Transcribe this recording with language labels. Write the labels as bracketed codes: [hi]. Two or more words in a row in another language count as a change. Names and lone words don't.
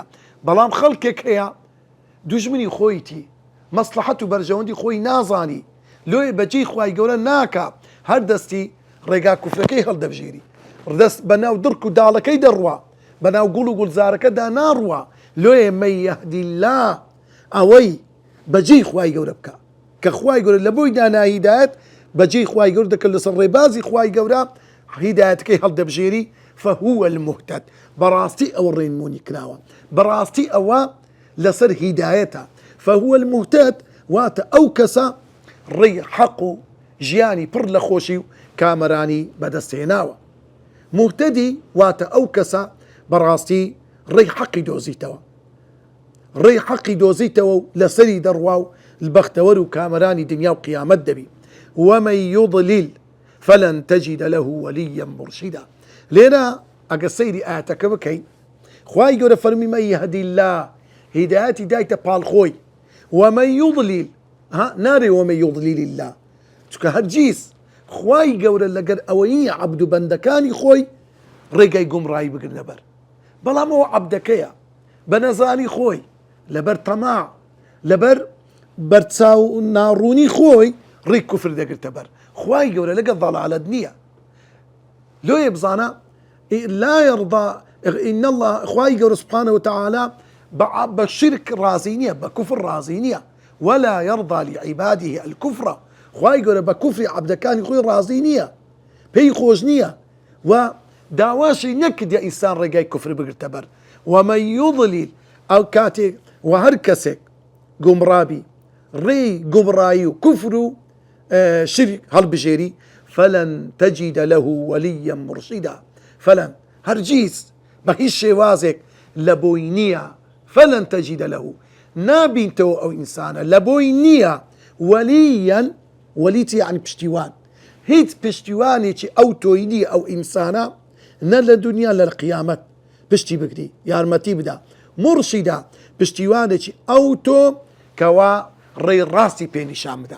[ckb] بەڵام خەڵکێک هەیە دوژمنی خۆیتی، مەسلحەت و بەرژەوەندی خۆی نازانی، لۆی بەجێی خوای گەورە ناکە، هەر دەستی ڕێگا کوفرەکەی هەڵدەبژێری، دەست بەناو درک و داڵەکەی دەڕوا، بەناو گوڵ و گوڵزارەکەدا ناڕوا. [ar] لۆیە من يهدي الله، [ckb] ئەوەی بەجێی خوای گەورە بکە کە خوای گەورە لە بۆی دانا هیدایەت، بەجێی خوای گەورە دەکرد لەسەر ڕێبازی خوای گەورە هیدایەتەکەی هەڵدەبژێری. [ar] فهو المهتد، [ckb] بەڕاستی ئەوە ڕێنمونی کراوە، بەڕاستی ئەوە لەسەر هیدایەتە. [ar] فهو المهتد [ckb] واتە ئەو کەسە ڕێی حەق و ژیانی پڕ لە خۆشی و کامەرانی بەدەستهێناوە. مهتدی واتە ئەو کەسە بەڕاستی ڕێی حەقی دۆزیتەوە، ڕێی حەقی دۆزیتەوە و لەسەری دەڕوا و بەختەوەر و کامەرانی دنیا و قیامەت دەبی. [ar] ومن يضلل فلن تجد له وليا مرشدا. [ckb] لێرە ئەگە سەیری ئاەتەکە بکەین، خوای گەورە فەرمی [ar] من يهدي الله، [ckb] هیدایەتی دایتە پاڵخۆی. [ar] ومن يضلل، نارێ ومن يضلل الله، [ckb] چونکە هەرگیز خوای گەورە لەگەر ئەوەی عەبد و بەندەکانی خۆی ڕێگای گومڕایی بگرن لەبەر. بەڵام ئەوە عەبدەکەیە بە نەزانی خۆی، لەبەر تەماع، لەبەر بەرچاو ناڕوونی خۆی ڕێی کوفر دەگرتە بەر. خوای گەورە لەگەڵ ضەلالەت نییە. لۆیە بزانە [ar] لا يرضى إن الله، [ckb] خوای گەورە [ar] سبحانه وتعالى [ckb] بە شرک ڕازی نییە، بە کوفر ڕازی نییە. [ar] ولا يرضى لعباده الكفر، [ckb] خوای گەورە بە کوفری عەبدەکانی خۆی ڕازی نییە، پێی خۆش نییە و داواشی نەکردە ئینسان ڕێگای کوفر بگرتە بەر. [ar] ومن يضلل، [ckb] ئەو کاتێک و هەر کەسێک گومڕابی ڕێی گومڕایی و کوفر و شرک هەڵبژێری [ar] فلن تجد له وليا مرشدا. [ckb] فلن، هەرگیز بە هیچ شێوازێک لە بۆی نییە، [ar] فلن تجد له، [ckb] نابینتەوە ئەو ئینسانە لە بۆی نییە وەلیەن، وەلیت یعنی پشتیوان، هیچ پشتیوانێکی ئەو تۆی نییە ئەو ئینسانە، نە لە دنیا لە قیامەت پشتی بگری یارمەتی بدا. مرشدا، پشتیوانێکی ئەو تۆ کەوا ڕێی ڕاستی پێنیشان بدا.